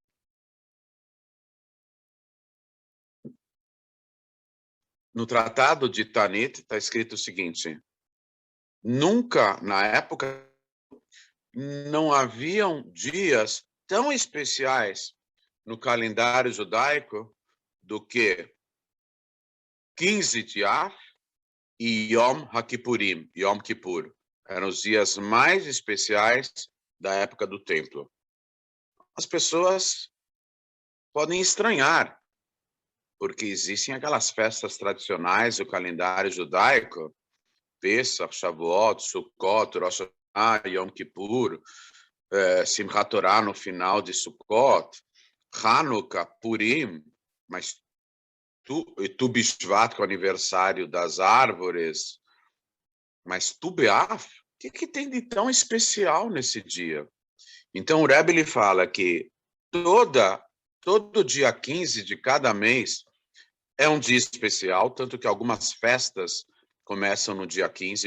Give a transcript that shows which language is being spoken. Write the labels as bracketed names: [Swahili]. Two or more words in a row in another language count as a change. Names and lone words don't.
[Portuguese] No tratado de Ta'anit está escrito o seguinte: nunca, na época, não haviam dias tão especiais no calendário judaico do que 15 de Av e Yom HaKippurim, Yom Kippur. Eram os dias mais especiais da época do templo. As pessoas podem estranhar, porque existem aquelas festas tradicionais do calendário judaico, Pesach, Shavuot, Sukkot, Rosh Hashanah, Yom Kippur, Simchat Torah no final de Sukkot, Hanukkah, Purim, mas Tu Bishvat, que é o aniversário das árvores, mas Tu B'Av, o que tem de tão especial nesse dia? Então o Rebbe ele fala que todo dia 15 de cada mês é um dia especial, tanto que algumas festas começam no dia 15.